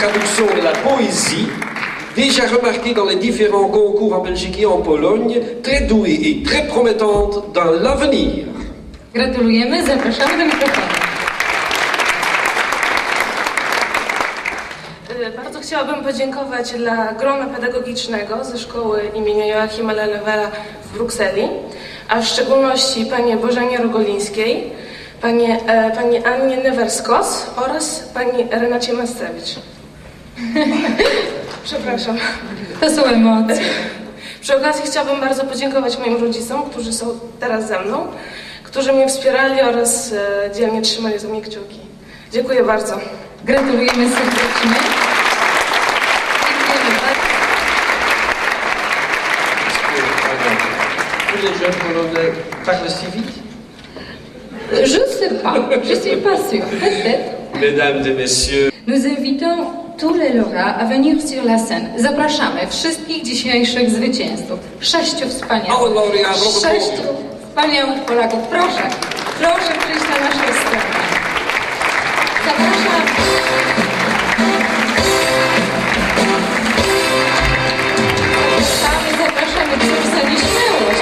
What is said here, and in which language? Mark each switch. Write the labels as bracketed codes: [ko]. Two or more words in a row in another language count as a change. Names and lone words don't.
[fr] traductions de la poésie, déjà remarquée dans les différents concours en Belgique et en Pologne, très douée et très promettante dans l'avenir. [pl] Gratulujemy, zapraszamy do mikrofonu. Bardzo chciałabym podziękować dla grona pedagogicznego ze szkoły imienia Joachima Lelewera w Brukseli, a w szczególności pani Bożenie Rogolińskiej, pani Annie Newerskos oraz pani Renacie Mascewicz. Przepraszam. To są emocje. Przy okazji chciałabym bardzo podziękować moim rodzicom, którzy są teraz ze mną, którzy mnie wspierali oraz dzielnie trzymali za mnie kciuki. Dziękuję bardzo. Gratulujemy serdecznie. Dziękujemy bardzo. [fr] Tous les jeunes polonais parlent si vite? Je sais pas, je suis pas sûre, peut-être. Mesdames et messieurs, Nous invitons tous les lauréats à venir sur la scène. [pl] Zapraszamy wszystkich dzisiejszych zwycięzców. 6 wspaniałych. laureatów. 6 wspaniałych Polaków. Proszę, proszę przyjść na naszą scenę. Zapraszam. Zapraszamy, cóż za nieśmiałość.